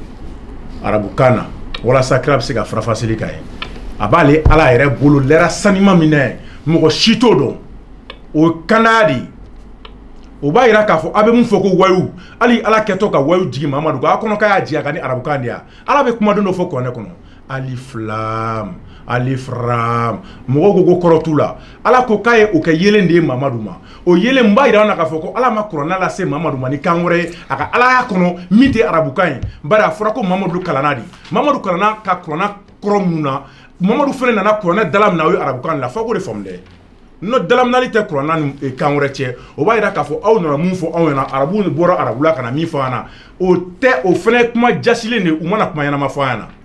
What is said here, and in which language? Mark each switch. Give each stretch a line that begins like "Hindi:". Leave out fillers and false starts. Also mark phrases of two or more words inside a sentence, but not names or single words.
Bambara: arabukan na walasa kira bɛ se ka farafasili k'a ye a b'ale ala yɛrɛ bolo lɛra sanima min na mɔgɔ si t'o dɔn o ye kanaya de ye o b'a yira k'a fɔ a bɛ mun fɔ ko wayu hali ala kɛtɔ ka wayu jigi Mamadu kan a kɔnɔ k'a y'a jigi a ka ni arabukan de ya ala bɛ kumaden dɔ fɔ kuranɛ kɔnɔ alif lam alif ram mɔgɔw ko kɔrɔ t'u la ala ko k'a ye o kɛ yelen de ye Mamadu ma o yelen n b'a yira an na k'a fɔ ko ala ma kuranɛ lase Mamadu ma ni kan wɛrɛ ye a ka alaya kɔnɔ min tɛ arabukan ye bari a fɔra ko Mamadu kalanna de Mamadu kalanna ka kuranɛ kɔrɔ mun na Mamadu fana nana kuranɛ dala min na o ye arabukan la fɔ k'o de faamu dɛ no dalaminali tɛ kuranɛ ni kan wɛrɛ cɛ o b'a yira k'a fɔ aw nana mun fɔ anw ɲɛna arabu ni bɔra arabula ka na min fɔ an na o tɛ o fana kuma jasilen de u mana kuma ɲɛnama fɔ an ɲɛna